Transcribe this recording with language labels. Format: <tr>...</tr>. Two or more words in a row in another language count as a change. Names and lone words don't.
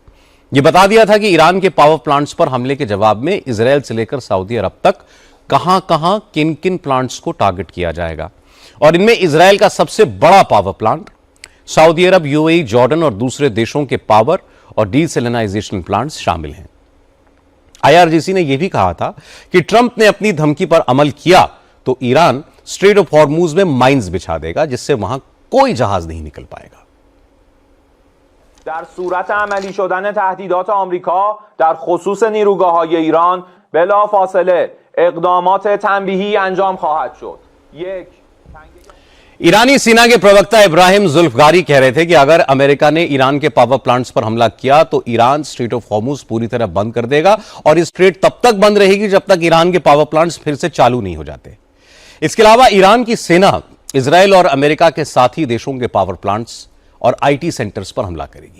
<hi>यह बता दिया था कि ईरान के</hi> <en>power plants</en> <hi>पर हमले के जवाब में इजराइल से लेकर सऊदी अरब तक कहां किन किन प्लांट्स को टारगेट किया जाएगा, और इनमें इजराइल का सबसे बड़ा</hi> <en>power plant,</en> <hi>सऊदी अरब, यूएई, जॉर्डन और दूसरे देशों के पावर और</hi> <en>desalination plants</en> <hi>शामिल हैं। आईआरजीसी ने यह भी कहा था कि ट्रंप ने अपनी धमकी पर अमल किया तो ईरान स्ट्रेट ऑफ हॉर्मुज में माइंस बिछा देगा, जिससे वहां कोई जहाज नहीं निकल पाएगा।</hi> <fa>در صورت عملی شدن تهدیدات آمریکا در خصوص نیروگاه‌های ایران بلافاصله اقدامات تنبیهی انجام خواهد شد. یک</fa> <hi>ईरानी सेना के प्रवक्ता इब्राहिम जुल्फगारी कह रहे थे कि अगर अमेरिका ने ईरान के</hi> <en>power plants</en> <hi>पर हमला किया तो ईरान स्ट्रेट ऑफ हॉर्मुज पूरी तरह बंद कर देगा, और इस स्ट्रेट तब तक बंद रहेगी जब तक ईरान के</hi> <en>power plants</en> <hi>फिर से चालू नहीं हो जाते। इसके अलावा ईरान की सेना इजराइल और अमेरिका के साथी देशों के</hi> <en>power plants</en> <hi>और</hi> <en>IT centers</en> <hi>पर हमला करेगी।</hi>